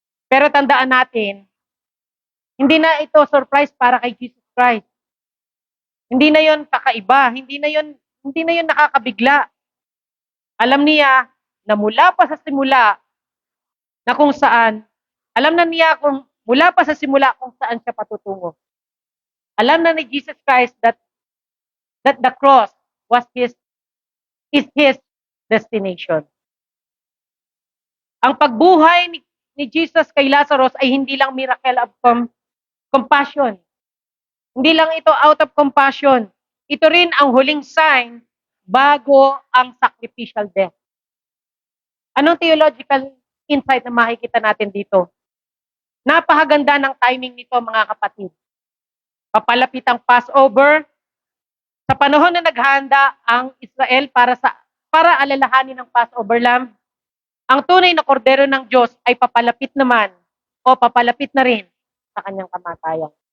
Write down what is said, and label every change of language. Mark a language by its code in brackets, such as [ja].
[tl] Pero tandaan natin, hindi na ito surprise para kay Jesus Christ. Hindi na yon kakaiba, hindi na yon nakakabigla. Alam niya na mula pa sa simula na kung saan, alam na niya kung mula pa sa simula kung saan siya patutungo. Alam na ni Jesus Christ [en] that the cross is his destination. [tl] Ang pagbuhay ni Jesus kay Lazarus ay hindi lang [en] miracle of compassion. [tl] Hindi lang ito [en] out of compassion. [tl] Ito rin ang huling sign bago ang sacrificial death. Anong theological insight na makikita natin dito? Napakaganda ng timing nito, mga kapatid. Papalapit ang Passover. Sa panahon na naghahanda ang Israel para alalahanin ng Passover lamb, ang tunay na kordero ng Diyos ay papalapit naman o papalapit na rin sa kanyang kamatayan.